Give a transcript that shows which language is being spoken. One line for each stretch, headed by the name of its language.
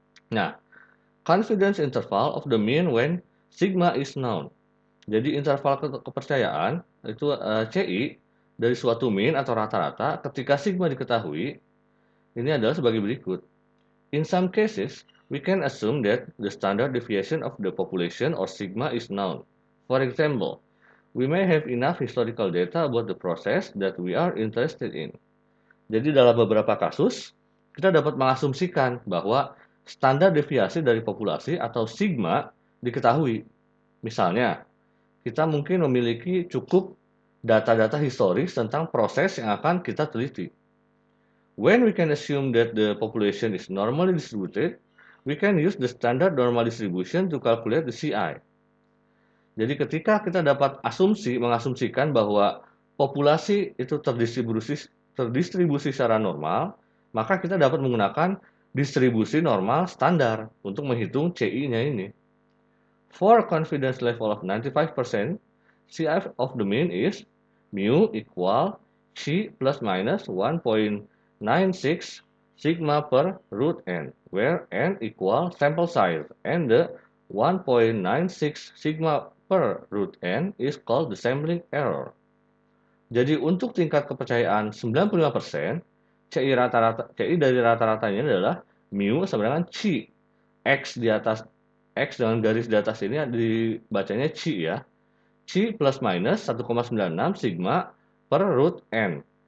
English: Nah, confidence interval of the mean when sigma is known.
Indonesian: Jadi interval kepercayaan itu CI dari suatu mean atau rata-rata ketika sigma diketahui, ini adalah sebagai berikut.
English: In some cases, we can assume that the standard deviation of the population or sigma is known. For example, we may have enough historical data about the process that we are interested in.
Indonesian: Jadi dalam beberapa kasus, kita dapat mengasumsikan bahwa standar deviasi dari populasi atau sigma diketahui. Misalnya, kita mungkin memiliki cukup data-data historis tentang proses yang akan kita teliti.
English: When we can assume that the population is normally distributed, we can use the standard normal distribution to calculate the CI.
Indonesian: Jadi ketika kita dapat mengasumsikan bahwa populasi itu terdistribusi secara normal, maka kita dapat menggunakan distribusi normal standar untuk menghitung CI-nya ini.
English: For confidence level of 95%, CI of the mean is mu equal C plus minus 1.96 sigma per root n, where n equal sample size and the 1.96 sigma per root n is called the sampling error.
Indonesian: Jadi untuk tingkat kepercayaan 95%, CI dari rata-ratanya adalah mu sama dengan C. X di atas X dengan garis di atas ini dibacanya C ya. C plus minus 1,96 sigma per root n.